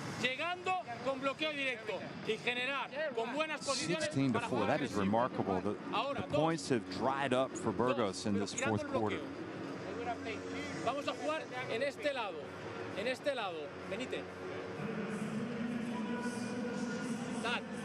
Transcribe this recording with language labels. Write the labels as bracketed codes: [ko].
[es] Llegando con bloqueo directo y generar con buenas posiciones. [en] 16-4, that is remarkable. The points have dried up for Burgos in this fourth quarter. [es] Vamos a jugar en este lado, Benítez. Tal.